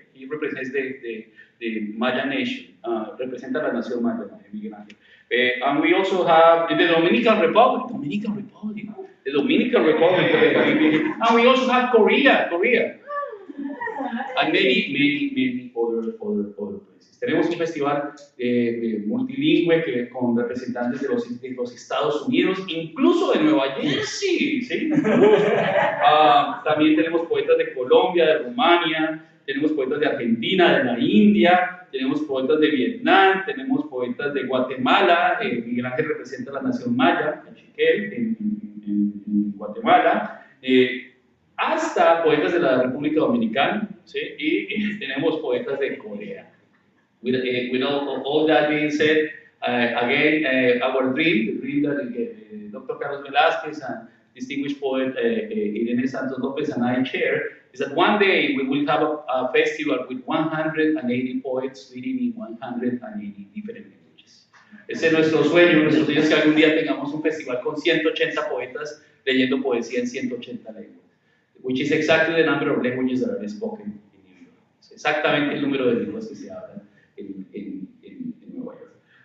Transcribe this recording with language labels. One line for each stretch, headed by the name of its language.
English: He represents the Maya nation,
Spanish: representa la nación Maya,
English: Miguel Angel. And we also have the Dominican Republic, the Dominican Republic, and we also have Korea, and many other places.
Spanish: Tenemos un festival multilingüe con representantes de los Estados Unidos, incluso de Nueva Jersey, ¿sí? También tenemos poetas de Colombia, de Rumania, tenemos poetas de Argentina, de la India, tenemos poetas de Vietnam, tenemos poetas de Guatemala. Miguel Ángel representa la nación maya, Cachiquel, en Guatemala. Hasta poetas de la República Dominicana, ¿sí? Y tenemos poetas de Corea.
English: With all that being said, again, our dream, the dream that Dr. Carlos Velázquez and distinguished poet Irene Santos Lopez and I share, is that one day we will have a festival with 180 poets reading in 180 different languages.
Spanish: Ese es nuestro sueño es que algún día tengamos un festival con 180 poetas leyendo poesía en 180 lenguas.
English: Which is exactly the number of languages that are spoken in New York.
Spanish: Es exactamente el número de lenguas que se hablan en Nueva York.